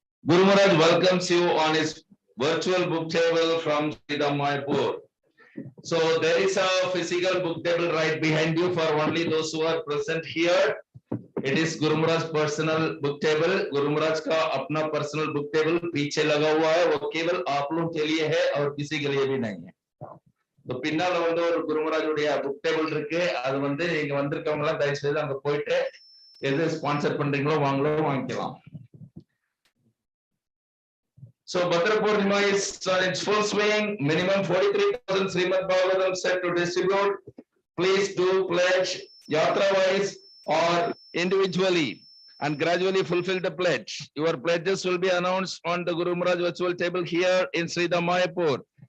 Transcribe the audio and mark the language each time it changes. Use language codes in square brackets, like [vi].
[en] Guru Maharaj welcomes you on his virtual book table from Sathyabhama. So there is a physical book table right behind you for only those who are present here. It is Guru Maharaj's personal book table. [hi] Guru Maharaj का अपना [en] personal book table [hi] पीछे लगा हुआ है, वो केवल आप लोग के लिए है और किसी के लिए भी नहीं है. [ta] तो பின்னால வந்து ஒரு குரு மகாராஜுடைய புக் டேபிள் இருக்கு. அது வந்து நீங்க வந்திருக்கவங்க எல்லாம் தயவு செய்து அங்க போயிட்டு எது ஸ்பான்சர் பண்றீங்களோ வாங்கிக்கலாம். [en] So Bhadra Purnima is on its full swing. Minimum 43,000 Srimad Bhagavatam set to distribute. Please do pledge yatra wise or individually and gradually fulfill the pledge. Your pledges will be announced on the Guru Maharaj virtual table here in Sridhar.